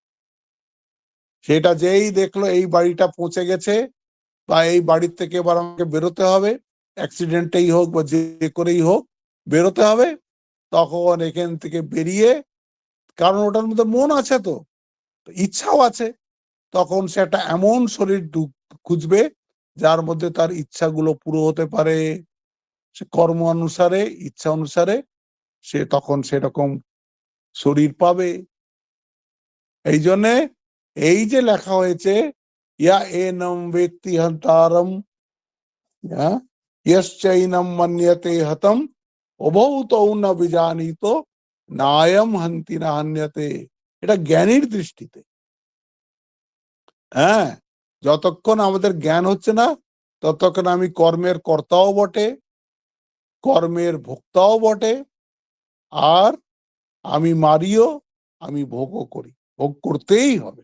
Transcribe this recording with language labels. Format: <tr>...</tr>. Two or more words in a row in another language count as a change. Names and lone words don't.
<bn>সেটা যেই দেখলো এই বাড়িটা পৌঁছে গেছে, বা এই বাড়ির থেকে এবার আমাকে বেরোতে হবে, অ্যাক্সিডেন্টেই হোক বা যে করেই হোক বেরোতে হবে, তখন এখান থেকে বেরিয়ে, কারণ ওটার মধ্যে মন আছে, তো ইচ্ছাও আছে, তখন সে একটা এমন শরীর খুঁজবে যার মধ্যে তার ইচ্ছাগুলো পুরো হতে পারে, সে কর্ম অনুসারে ইচ্ছা অনুসারে সে তখন সেরকম শরীর পাবে। এই জন্যে এই যে লেখা হয়েছে</bn> <sa>ইয়া এনম বেত্তি হন্তারম यश्चैनं मन्यते हतम उभौ तौ न विजानीतो नायम हन्ति না হান্যতে,</sa> <bn>এটা জ্ঞানীর দৃষ্টিতে। হ্যাঁ, যতক্ষণ আমাদের জ্ঞান হচ্ছে না ততক্ষণ আমি কর্মের কর্তাও বটে, কর্মের ভোক্তাও বটে, আর আমি মারিও, আমি ভোগও করি, ভোগ করতেই হবে।</bn>